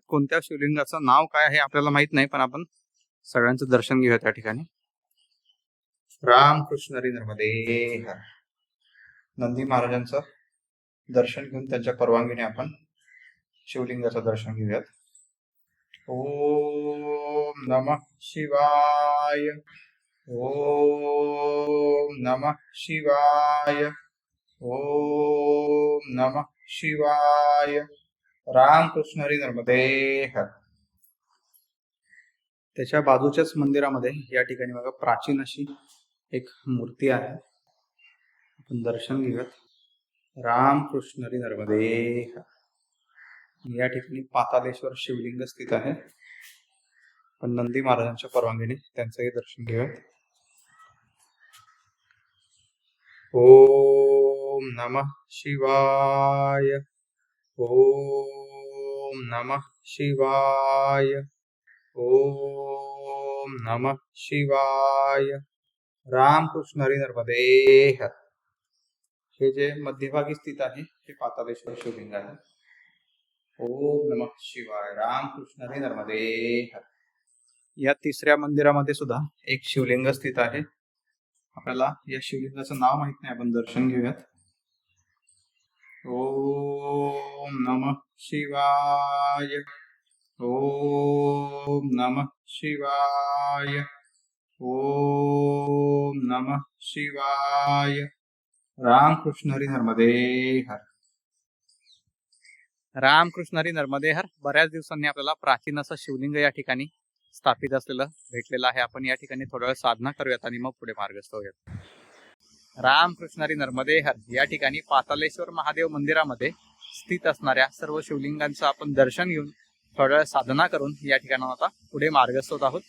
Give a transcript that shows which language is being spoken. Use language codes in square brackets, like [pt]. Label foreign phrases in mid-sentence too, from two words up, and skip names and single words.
[mr] कोणत्या शिवलिंगाचं नाव काय आहे आपल्याला माहित नाही, पण आपण सगळ्यांचं दर्शन घेऊयात या ठिकाणी. रामकृष्ण हरी नर्मदे हर. नंदी महाराजांचं दर्शन घेऊन त्यांच्या परवानगीने आपण शिवलिंगाचं दर्शन घेऊयात. [sa] ओम नमः शिवाय. ओम नमः शिवाय. ओम नमः शिवाय. [mr] रामकृष्ण हरी नर्मदे हर. त्याच्या बाजूच्याच मंदिरामध्ये या ठिकाणी बघा प्राचीन अशी एक मूर्ती आहे. आपण दर्शन घेऊयात. रामकृष्ण हरी नर्मदे हर. या ठिकाणी पातालेश्वर शिवलिंग स्थित आहे. पण नंदी महाराजांच्या परवानगीने त्यांचंही दर्शन घेऊयात. [sa] ओम नमः शिवाय. ओम नमः शिवाय. ओम नमः शिवाय. [mr] रामकृष्ण हरी नर्मदे हर. हे जे मध्यभागी स्थित आहे हे पातालेश्वर शिवलिंग आहे. [sa] ओम नमः शिवाय. [mr] रामकृष्ण हरी नर्मदे हर. या 3ऱ्या मंदिरामध्ये सुद्धा एक शिवलिंग स्थित आहे. आपल्याला या शिवलिंगाचं नाव माहित नाही, आपण दर्शन घेऊयात. [sa] ओम नमः शिवाय. ओम नमः शिवाय. ओम नमः शिवाय. [mr] रामकृष्ण हरी नर्मदे हर. रामकृष्ण हरी नर्मदे हर. बऱ्याच दिवसांनी आपल्याला प्राचीन असं शिवलिंग या ठिकाणी स्थापित असलेलं भेटलेलं आहे. आपण या ठिकाणी थोडा वेळ साधना करूयात आणि मग पुढे मार्गस्थ होऊयात. रामकृष्ण हरी नर्मदे हर. या ठिकाणी पातालेश्वर महादेव मंदिरामध्ये स्थित असणाऱ्या सर्व शिवलिंगांचं आपण दर्शन घेऊन थोडा वेळ साधना करून या ठिकाणाहून आता पुढे मार्गस्थ होत आहोत.